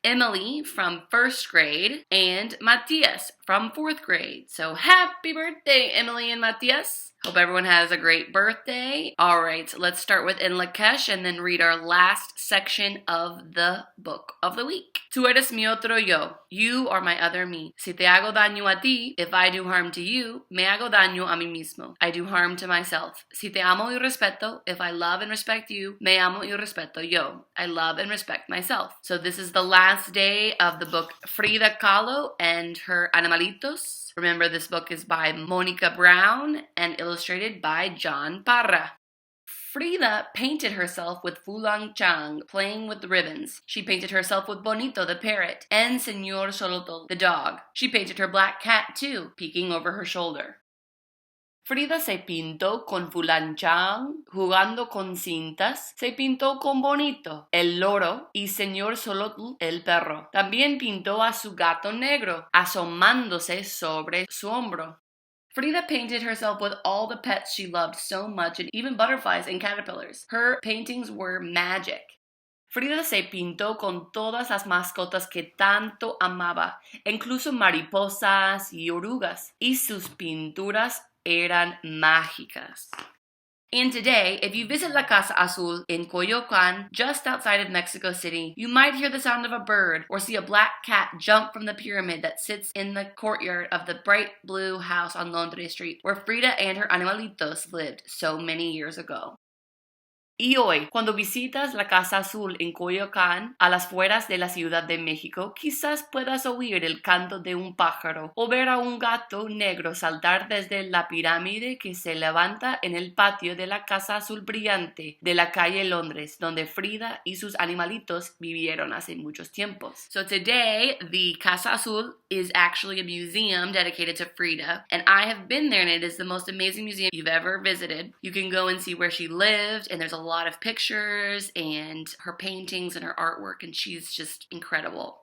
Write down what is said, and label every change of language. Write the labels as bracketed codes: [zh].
[en] Emily from 1st grade and Matias from 4th grade. So happy birthday, Emily and Matias! Hope everyone has a great birthday. All right, let's start with Enlace and then read our last section of the book of the week. [es] Tú eres mi otro yo. [en] You are my other me. [es] Si te hago daño a ti, [en] if I do harm to you, [es] me hago daño a mí mismo. [en] I do harm to myself. [es] Si te amo y respeto, [en] if I love and respect you, [es] me amo y respeto yo. [en] I love and respect myself. So this is the last day of the book Frida Kahlo and her Animalitos. Remember, this book is by Monica Brown and illustrated by John Parra. Frida painted herself with Fulang Chang, playing with the ribbons. She painted herself with Bonito, the parrot, and Señor Xolotl, the dog. She painted her black cat, too, peeking over her shoulder. [es] Frida se pintó con Fulang Chang, jugando con cintas. Se pintó con Bonito, el loro, y Señor Xolotl, el perro. También pintó a su gato negro, asomándose sobre su hombro. [en] Frida painted herself with all the pets she loved so much, and even butterflies and caterpillars. Her paintings were magic. [es] Frida se pintó con todas las mascotas que tanto amaba, incluso mariposas y orugas, y sus pinturas eran mágicas. [en] And today, if you visit La Casa Azul in Coyoacan, just outside of Mexico City, you might hear the sound of a bird or see a black cat jump from the pyramid that sits in the courtyard of the bright blue house on Londres Street, where Frida and her animalitos lived so many years ago. [es] Y hoy, cuando visitas la Casa Azul en Coyoacán, a las afueras de la Ciudad de México, quizás puedas oír el canto de un pájaro o ver a un gato negro saltar desde la pirámide que se levanta en el patio de la Casa Azul brillante de la calle Londres, donde Frida y sus animalitos vivieron hace muchos tiempos. [en] So today, the Casa Azul is actually a museum dedicated to Frida, and I have been there, and it is the most amazing museum you've ever visited. You can go and see where she lived, and there's a lot of pictures and her paintings and her artwork, and she's just incredible.